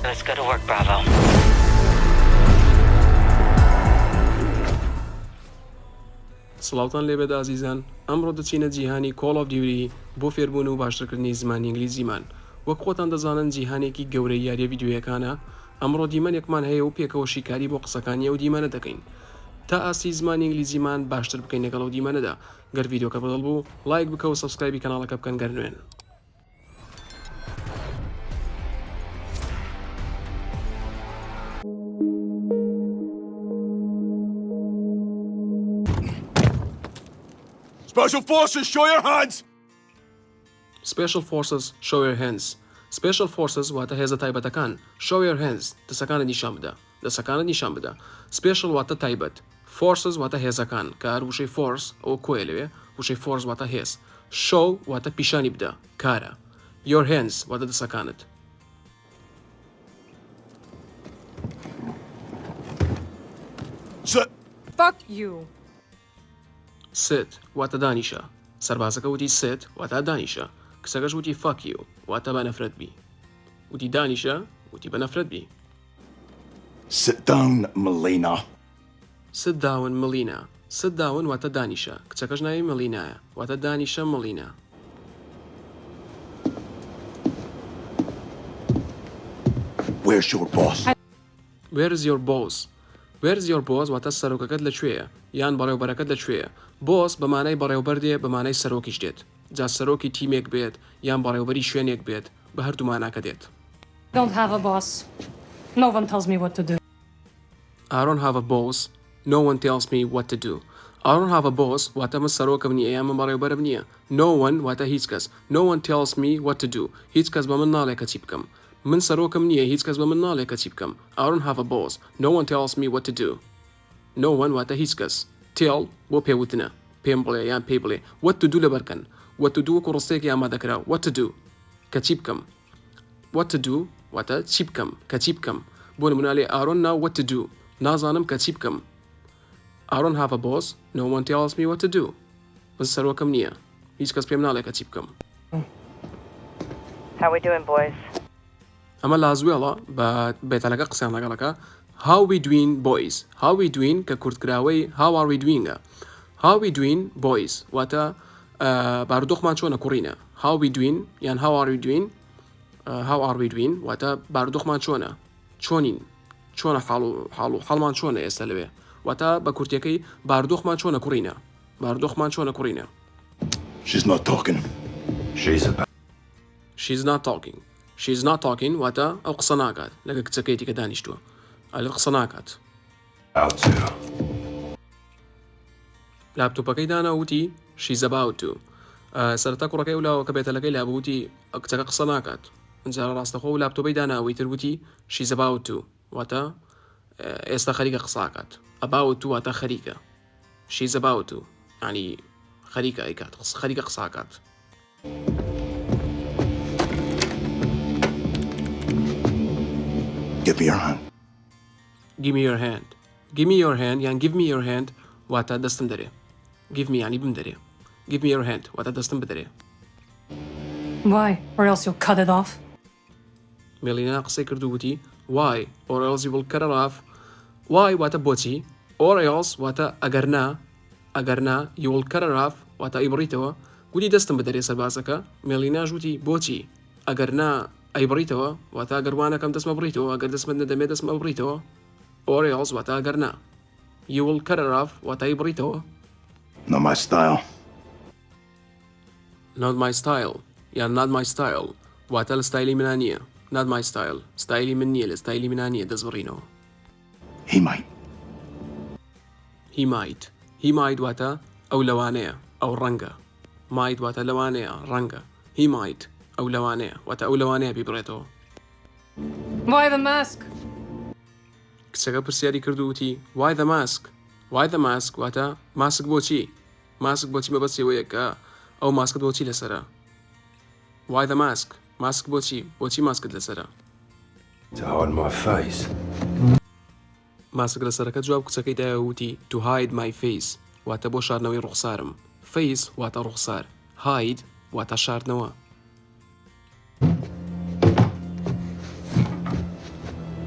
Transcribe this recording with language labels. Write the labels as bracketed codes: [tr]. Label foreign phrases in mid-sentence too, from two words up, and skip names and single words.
[en] Go to work, Bravo. [ckb] سڵاوتان لێبێت ئازیزان، ئەمڕۆ دەچینە جیهانی کۆڵ ئۆف دیووتی بۆ فێربوون و باشترکردنی زمانی ئینگلیزیمان. وەک خۆتان دەزانن جیهانێکی گەورەی یاریە ڤیدیۆیەکانە. ئەمڕۆ دیمەنێکمان هەیە و پێکەوە شیکاری بۆ قسەکانی ئەو دیمەنە دەکەین تا ئاسی زمانی ئینگلیزیمان باشتر بکەین لەگەڵ ئەو دیمەنەدا. گەر ڤیدیۆکە بەدڵ بوو لایک بکە و سەبسکرایبی کەناڵەکە بکەن گەر نوێن. [en] Special Forces, show your hands! Special Forces, show your hands. Special Forces [ckb] واتە هێزە تایبەتەکان. [en] Show your hands. [ckb] دەسەکانت نیشان بدە. دەسەکانت نیشان بدە. Special واتە تایبەت. Forces واتە هێزەکان. کار وشەی force ئەوە کۆیە لەوێ. وشەی force واتە هێز. Show واتە پیشانی بدە. کارە. [en] Your hands [ckb] واتە دەسەکانت. [en] Sit! Fuck you! [ckb] Sit واتە دانیشە. سەربازەکە وتی sit واتە دانیشە. کچەکەش وتی [en] fuck you [ckb] واتە بە نەفرەت بی. وتی دانیشە وتی بە نەفرەت بی. [en] Sit down, Melina. Sit down Melina. Sit down [ckb] واتە دانیشە. کچەکەش ناوی مەلینایە واتە دانیشە مەلینا. [en] Where's your boss? Where's your boss? Where's your boss [ckb] واتە سەرۆکەکەت لەکوێیە یان بەڕێوەبەرەکەت لەکوێیە. Boss بە مانای بەڕێوەبەر دێ بە مانای سەرۆکیش دێت. جا سەرۆکی تیمێک بێت یان بەڕێوەبەری شوێنێک بێت بە هەردوو ماناکە دێت. [en] Don't have a boss. No one tells me what to do. I don't have a boss. No one tells me what to do. I don't have a boss [ckb] واتە من سەرۆکم نییە یان من بەڕێوەبەرم نییە. [en] No one [ckb] واتە هیچ کەس. [en] No one tells me what to do. [ckb] هیچ کەس بە من ناڵێ کە چی بکەم. من سەرۆکم نییە هیچ کەس بە من ناڵێ کە چی بکەم. [en] I don't have a boss. No one tells me what to do. No one [ckb] واتە هیچ کەس. Tell بۆ پێوتنە. پێم بڵێ یان پێی بڵێ. [en] What to do [ckb] لەبەرکەن. [en] What to do [ckb] وەکو ڕستەیەکی ئامادەکرا. [en] What to do [ckb] کە چی بکەم. [en] What to do [ckb] واتە چی بکەم کە چی بکەم. بۆ نمونە لێ [en] I don't know what to do. [ckb] نازانم کە چی بکەم. [en] I don't have a boss. No one tells me what to do. [ckb] من سەرۆکم نییە. هیچ کەس پێم ناڵێ کە چی بکەم. [en] How we doing, boys? [ckb] ئەمە لازوێڵە بە بێتەلەکە قسەیان لەگەڵەکە. [en] How we doing boys. How we doing [ckb] کە کورتکراوەی [en] how are we doing-ە. How we doing boys [ckb] واتە بارودۆخمان چۆنە کوڕینە. [en] How we doing یان how are we doing. How are we doing [ckb] واتە بارودۆخمان چۆنە. چۆنین. چۆنە حاڵمان چۆنە ئێستا لەوێ. واتە بە کورتەکەی بارودۆخمان چۆنە کوڕینە. بارودۆخمان چۆنە کوڕینە. [en] She's not talking. She's not talking. She's not talking [ckb] واتە ئەو قسە ناکات لەگە کچەکەیەتی کە دانیشتووە. ئەلێ قسە ناکات. لاپتۆپەکەی داناوتی [en] she's about to. [ckb] سەرەتا کوڕەکەی ولاوە کە بێتەلەکەی لابووتی کچەکە قسە ناکات. جارە ڕاستەخۆ و لاپتۆپەی داناوی تروتی [en] she's about to [ckb] واتە ئێستا خەریکە قساکات. [en] about to [ckb] واتە خەریکە. [en] she's about to [ckb] یعنی خەریکە ئەیکات خەریکە قساکات. [en] Give me your hand. Give me your hand. Give me your hand یان give me your hand [ckb] واتە دەستم دەرێ. [en] Give me [ckb] یعنی بم دەرێ. [en] Give me your hand [ckb] واتە دەستم بدەرێ. [en] Why? Or else you'll cut it off. [ckb] مێلینا قسەی کردو وتی [en] why or else you will cut it off. [ckb] Why واتە بۆچی. [en] Or else [ckb] واتە ئەگەرنا [en] you will cut it off [ckb] واتە ئەیبڕیتەوە. گوتی دەستم بدەرێ سەربازەکە. مێلینا ژوتی بۆچی ئەگەرنا ئەیبڕیتەوە واتە ئەگەروانەکەم دەستمە بڕیتەوە ئەگەر دەستمە نەدەمێت دەستمە بڕیتەوە. Or else واتە ئەگەرنا. [en] You will cut it off [ckb] واتە ئەیبڕیتەوە. [en] Not my style. Not my style [ckb] یان [en] not my style [ckb] واتە لە ستایلی منە نییە. [en] Not my style [ckb] ستایلی من نییە لە ستایلی منە نییە دەست بڕینەوە. [en] He might. He might. [ckb] He might واتە ئەو لەوانەیە ئەو ڕەنگە. Might واتە لەوانەیە ڕەنگە. [en] He might [ckb] ئەو لەوانەیە واتە ئەو لەوانەیە بیبڕێتەوە. [en] Why the mask? [ckb] کچەکە پرسیاری کردو وتی [en] why the mask. Why the mask [ckb] واتە ماسک بۆچی. ماسک بۆچی مەبەستەوەیە کە ئەو ماسکت بۆچی لەسەرە. [en] Why the mask. [ckb] ماسک بۆچی ماسکت لەسەرە. [en] To hide my face. [ckb] ماسک لەسەرەکە جواب کچەکەی دایە وتی [en] to hide my face [ckb] واتە بۆ شاردنەوەی ڕوخسارم. Face واتە ڕوخسار. Hide واتە شاردنەوە.